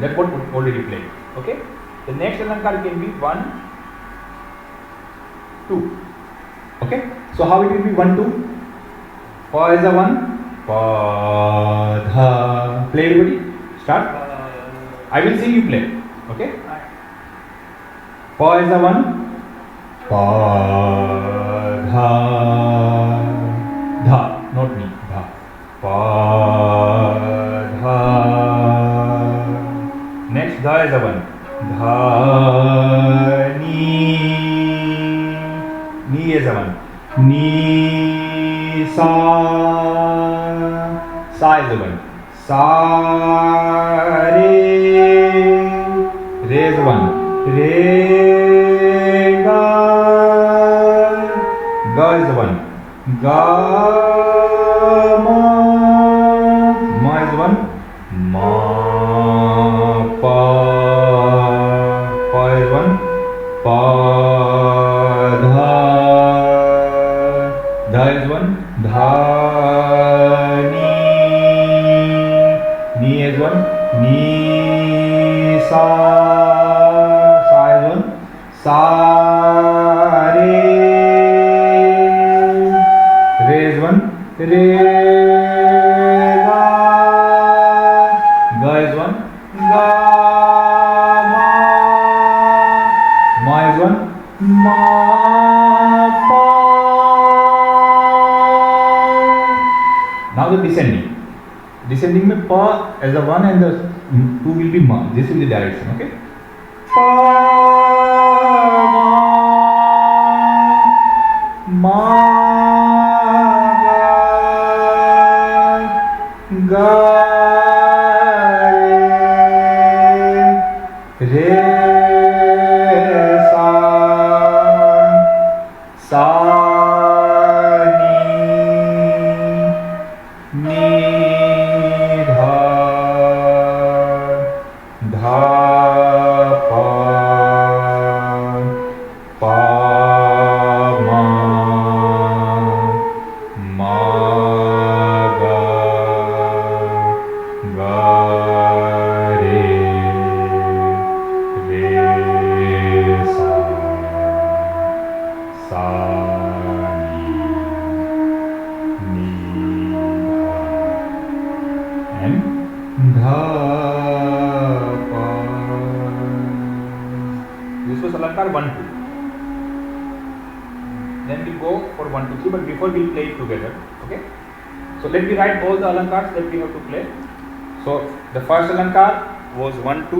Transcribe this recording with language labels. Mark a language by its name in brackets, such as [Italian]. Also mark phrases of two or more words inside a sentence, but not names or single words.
[English] That's what we already played. Okay, the next alankar can be 1, 2. Okay, so how it will be 1, 2? Pa is a 1, pa dha. Play everybody. Start. I will sing, you play. Okay. Pa is a 1, pa dha dha, not me, dha. Pa dha. Next dha is a 1, dha ni. Ni is a 1, ni sa. Sa is a 1, sa re. Re is a 1, re ga. Ga is a 1, ga ma. Ma is a 1, ma pa. Pa is 1, pa dha. Dha is 1, dha ni. Ni is 1, ni sa. Sa is 1, sa re. Re is 1, re ga. Ga is 1, ga ma. Ma is 1, ma pa. Now the descending. Descending mein pa as a 1 and the 2 will be ma. This will be the direction. Okay. Pa ma ga re sa ni dha dha pa pa ma ma ga ga re sa ni dha and dha pa. This was alankar 1, 2. Then we go for 1, 2, 3, but before we play it together. Okay, so let me write all the alankars that we have to play. So the first alankar was 1, 2.